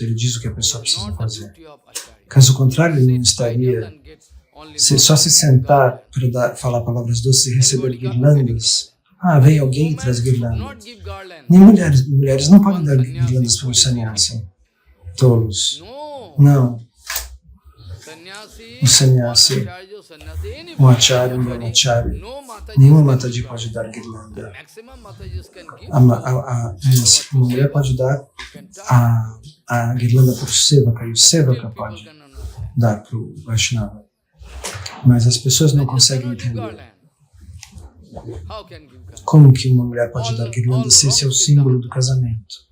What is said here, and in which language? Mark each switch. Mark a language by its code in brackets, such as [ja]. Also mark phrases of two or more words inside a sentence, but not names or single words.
[pt] Ele diz o que a pessoa precisa fazer. Caso contrário, ele não estaria só se sentar para falar palavras doces e receber guirlandas. Ah, vem alguém e traz guirlandas. Nem mulheres não podem dar guirlandas para um sannyasi. Tolos. Não. O sannyasi, um acharya, um brahmachari, nenhuma mataji pode dar guirlanda. Uma mulher pode dar a guirlanda para o sevaka, e o sevaka pode dar para o Vaishnava. Mas as pessoas não conseguem entender. Como que uma mulher pode dar guirlanda se esse é o símbolo do casamento?